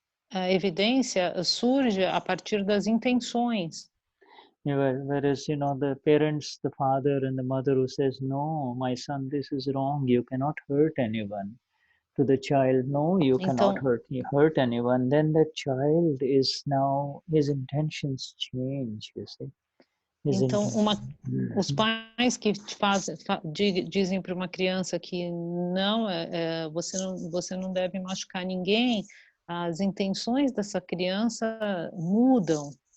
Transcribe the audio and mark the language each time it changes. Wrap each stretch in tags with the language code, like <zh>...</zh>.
<pt>A evidência surge a partir das intenções.</pt> <en>Whereas the parents, the father and the mother who says, "No, my son, this is wrong. You cannot hurt anyone." To the child, "No, you cannot hurt anyone." Then the child is now, his intentions change, you see.</en> <pt>Então, os pais que dizem para uma criança que não, você não deve machucar ninguém, as intenções dessa criança mudam.</pt>